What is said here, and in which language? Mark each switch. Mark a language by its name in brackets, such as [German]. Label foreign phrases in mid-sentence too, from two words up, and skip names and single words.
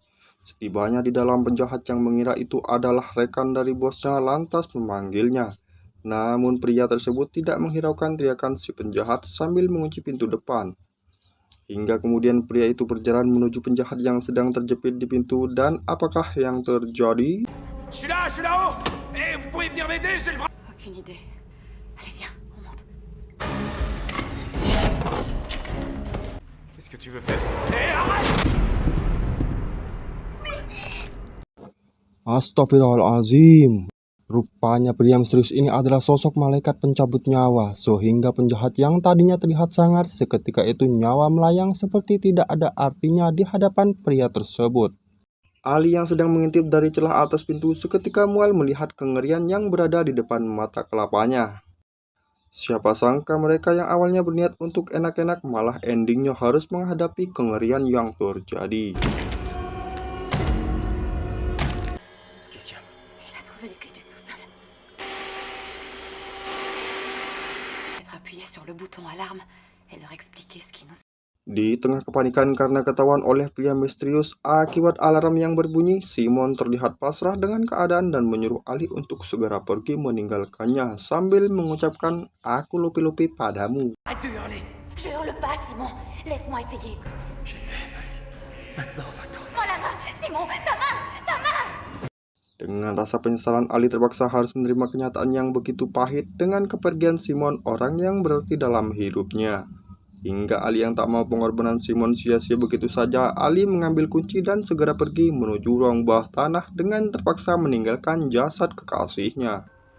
[Indonesian] Setibanya di dalam, penjahat yang mengira itu adalah rekan dari bosnya lantas memanggilnya. Namun pria tersebut tidak menghiraukan teriakan si penjahat sambil mengunci pintu depan. Hingga kemudian pria itu berjalan menuju penjahat yang sedang terjepit di pintu, dan apakah yang terjadi? [French] Je suis là-haut. Et vous pouvez venir m'aider, j'ai le bras. Aucune idée. Allez, viens, on monte. Qu'est-ce que tu veux faire? Eh, arrête! Astagfirullahaladzim. [Indonesian] Rupanya pria misterius ini adalah sosok malaikat pencabut nyawa, sehingga penjahat yang tadinya terlihat sangar seketika itu nyawa melayang seperti tidak ada artinya di hadapan pria tersebut. Ali yang sedang mengintip dari celah atas pintu seketika mual melihat kengerian yang berada di depan mata kelapanya. Siapa sangka mereka yang awalnya berniat untuk enak-enak malah endingnya harus menghadapi kengerian yang terjadi. [French] Il a trouvé les clés du sous-sol. Être appuyé sur le bouton alarme et leur expliquer ce qui nous... [Indonesian] Di tengah kepanikan karena ketahuan oleh pria misterius akibat alarm yang berbunyi, Simon terlihat pasrah dengan keadaan dan menyuruh Ali untuk segera pergi meninggalkannya sambil mengucapkan, "Aku lupi-lupi padamu." [French] Arrête de hurler. Je hurle pas, Simon. Laisse-moi essayer. Je t'aime, Ali. Maintenant, va-t'en. Oh la main, Simon, ta main, ta main. [Indonesian] Dengan rasa penyesalan, Ali terpaksa harus menerima kenyataan yang begitu pahit dengan kepergian Simon, orang yang berarti dalam hidupnya. Hingga Ali yang tak mau pengorbanan Simon sia-sia begitu saja, Ali mengambil kunci dan segera pergi menuju ruang bawah tanah dengan terpaksa meninggalkan jasad kekasihnya.